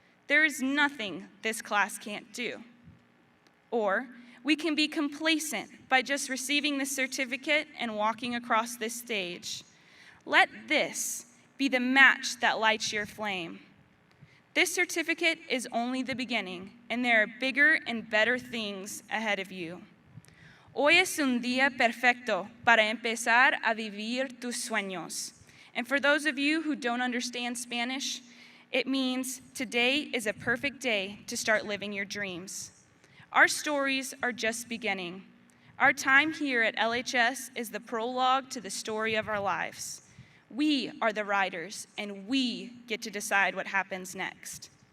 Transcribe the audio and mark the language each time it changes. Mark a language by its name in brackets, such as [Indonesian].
[English] There is nothing this class can't do. Or we can be complacent by just receiving the certificate and walking across this stage. Let this be the match that lights your flame. This certificate is only the beginning, and there are bigger and better things ahead of you. [Spanish] Hoy es un día perfecto para empezar a vivir tus sueños. [English] And for those of you who don't understand Spanish, it means today is a perfect day to start living your dreams. Our stories are just beginning. Our time here at LHS is the prologue to the story of our lives. We are the writers, and we get to decide what happens next.